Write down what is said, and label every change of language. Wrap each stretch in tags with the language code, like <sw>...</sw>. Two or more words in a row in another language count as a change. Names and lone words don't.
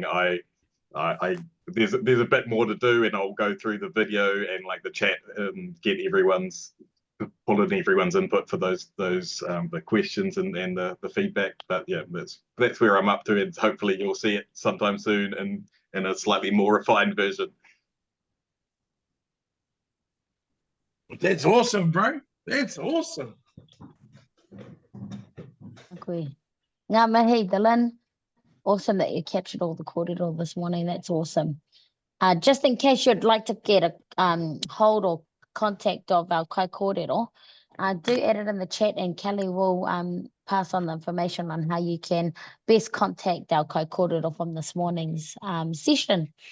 <en>There's a bit more to do, and I'll go through the video and like the chat and pull in everyone's input for those the questions and the feedback. But yeah, that's where I'm up to, and hopefully you'll see it sometime soon in a slightly more refined version. That's awesome, bro. That's awesome.</en> <mi>Okay. Ngā mihi, Dylan.</mi> <en>Awesome that you captured all the kōrero this morning. That's awesome. Just in case you'd like to get a hold or contact of our Kaikōrero, do add it in the chat, and Kelly will pass on the information on how you can best contact our Kaikōrero from this morning's session.</en>